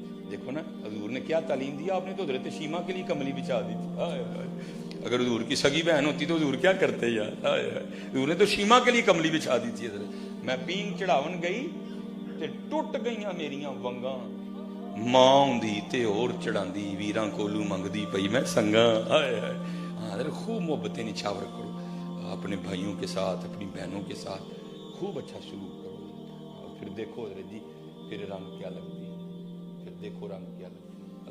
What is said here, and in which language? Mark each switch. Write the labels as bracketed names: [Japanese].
[Urdu] دیکھو نا حضور نے کیا تعلیم دیا. آپ نے تو حضرت شیمہ کے لیے کملی بچھا دی تھی. اگر حضور کی سگی بہن ہوتی تو حضور کیا کرتے یار. حضور نے تو شیمہ کے لیے کملی بچھا دی تھی. [Punjabi] حضرت میں پینگ چڑھاون گئی تے ٹوٹ گئیاں میریاں ونگاں, ماں ہوندی تے اور چڑھاندی, ویراں کولوں منگدی پئی میں سنگاں. [Urdu] ہاں حضرت خوب محبتیں نچھاور کرو اپنے بھائیوں کے ساتھ, اپنی بہنوں کے ساتھ خوب اچھا سلوک کرو. پھر دیکھو حضرت جی پھر رنگ کیا لگتی ہے, پھر دیکھو رنگ کیا لگتی ہے.